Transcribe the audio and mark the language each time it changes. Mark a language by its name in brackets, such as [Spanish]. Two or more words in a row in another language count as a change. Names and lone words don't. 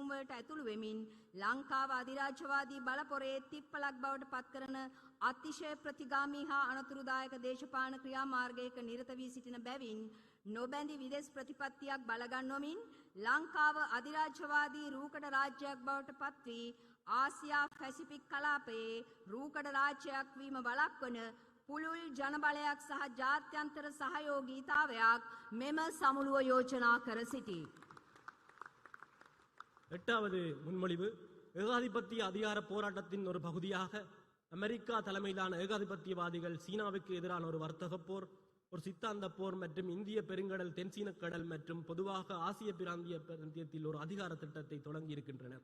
[Sinhala] වලට ඇතුළු වෙමින් ලංකාව අධිරාජ්‍යවාදී බලපොරේ තිප්පලක් බවට පත් කරන අතිශය ප්‍රතිගාමී හා අනතුරුදායක දේශපාලන ක්‍රියාමාර්ගයක නිරත වී සිටින බැවින් නොබැඳි විදේශ ප්‍රතිපත්තියක් බලගන්වමින් ලංකාව අධිරාජ්‍යවාදී රූකඩ රාජ්‍යයක් බවට පත් වී ආසියා පැසිෆික් කලාපයේ රූකඩ රාජ්‍යයක් වීම වළක්වන පුළුල් ජනබලයක් සහ ජාත්‍යන්තර සහයෝගීතාවයක් මෙම සමුළුව යෝජනා කර සිටී. [Tamil] எட்டாவது முன்மொழிவு ஏகாதிபத்திய அதிகார போராட்டத்தின் ஒரு பகுதியாக அமெரிக்கா தலைமையிலான ஏகாதிபத்தியவாதிகள் சீனாவுக்கு எதிரான ஒரு வர்த்தக போர், ஒரு சித்தாந்த போர் மற்றும் இந்திய பெருங்கடல், தென்சீன கடல் மற்றும் பொதுவாக ஆசிய பிராந்தியத்தில் ஒரு அதிகார திட்டத்தை தொடங்கி இருக்கின்றனர்.